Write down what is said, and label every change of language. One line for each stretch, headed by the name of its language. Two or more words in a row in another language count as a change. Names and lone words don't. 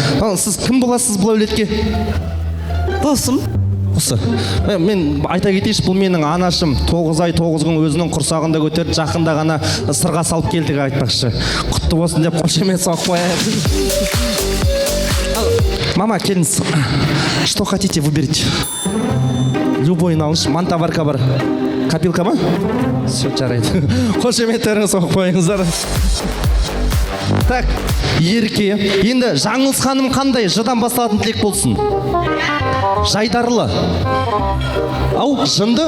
Kazakh: Сіз кім боласыз бұл әулетке? Досым. осы мен айта кетейінші, бұл менің анашым 9 ай 9 күн өзінің құрсағында көтерді, жақында ғана сырға салып келдік айтпақшы. Құтты болсын деп қошемет соғып қояйық. Мама, келіңіз.
Russian: Что хотите, выберите.
Kazakh: Любой алыңызшы. Мантаварка бар. Копилка ма? Все, жарайды. Қошеметтеріңіз соғып қойыңыздар. Так, Ерке. Енді Жаңылыс ханым қандай? Жыдан басталатын тілек болсын. Жайдарлы. Ау, жынды?